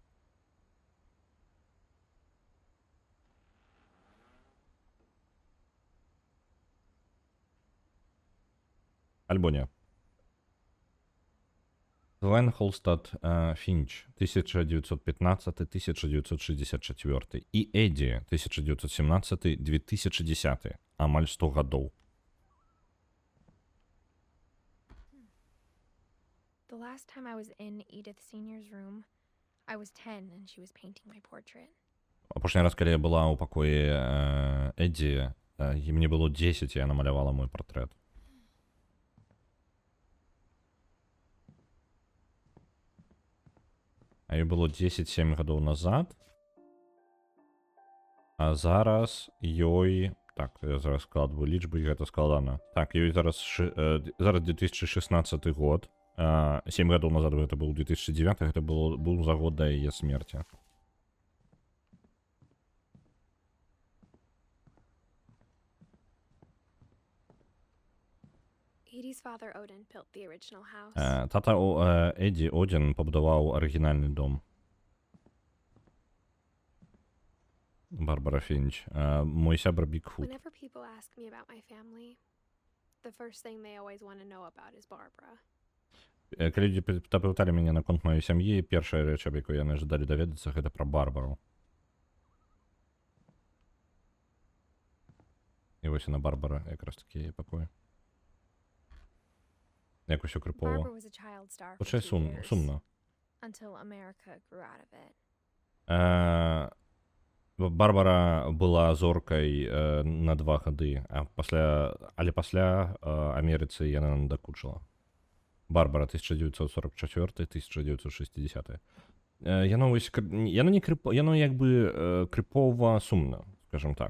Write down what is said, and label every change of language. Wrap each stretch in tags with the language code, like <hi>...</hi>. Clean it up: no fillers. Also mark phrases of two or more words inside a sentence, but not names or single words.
<be>Альбо не. Глен Холстад Фінч 1915-1964 і Едді 1917-2010, амаль 100 гадоў.</be> <en>The last time I was in Edith Senior's room, I was 10 and she was painting my portrait.</en> <be>Апошні раз, калі я была ў пакоі Едді, мне было 10, і я намалявала мой партрэт. А ёй было 10-7 гадоў назад. А зараз ёй... Так, я зараз складваю лічбы, і гэта складана. Так, ёй зараз 2016 год. 7 гадоў назад гэта быў 2009, гэта быў за год да яе смерці.</be> <en>Edie's father Odin built the original house.</en> <be>Тата Едді Одін пабудаваў арыгінальны дом. Барбара Фінч. Мой сябар Бігфут.</be> <en>Whenever people ask me about my family, the first thing they always want to know about is Barbara.</en> <be>Калі людзі пыталі мяне наконт маёй сям'і, першая рэч, аб якой яны жадалі даведацца, гэта пра Барбару. І вось яна Барбара, якраз такі яе пакоі. Як усё крыпова.</be> <en>Barbara was a child star for</en> <be>Хутчэй</be> <en>2 years,</en> <be>сумна.</be> <en>until America grew out of it.</en> <be>Барбара была зоркай на 2 гады, але пасля Амерыцы яна надакучыла. Барбара 1944-1960. Яно не яно як бы крыпова сумна, скажем так.</be>